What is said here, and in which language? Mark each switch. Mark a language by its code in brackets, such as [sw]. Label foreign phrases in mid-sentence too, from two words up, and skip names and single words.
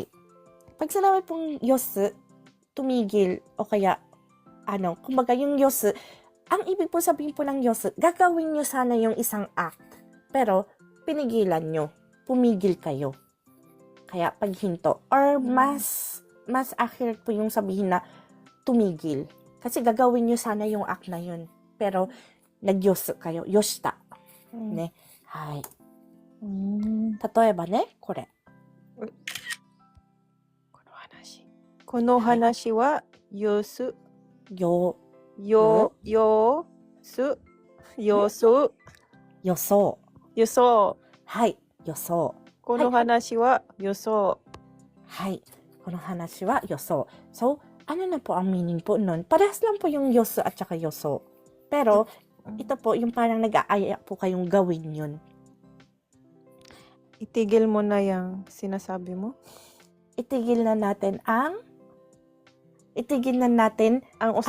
[tl] Pag sinabi pong yosu, tumigil, o kaya, kumbaga yung yosu, ang ibig po sabihin po ng yosu, gagawin nyo sana yung isang act, pero pinigilan nyo, pumigil kayo. Kaya paghinto, or mas accurate po yung sabihin na tumigil. Kasi gagawin nyo sana yung act na yun, pero nag-yosu kayo, yoshita. [ja] ね？はい. 例えばね、これ。この話は、よす。よ、よす。予想。予想。はい、予想。この話は予想。はい、この話は予想。 [tl] So, ano na po ang meaning po nun? Parehas lang po yung yosu at saka yoso. Pero, ito po yung parang nag-aaya po kayong gawin yun. Itigil mo na yung sinasabi mo. Itigil na natin ang usapan.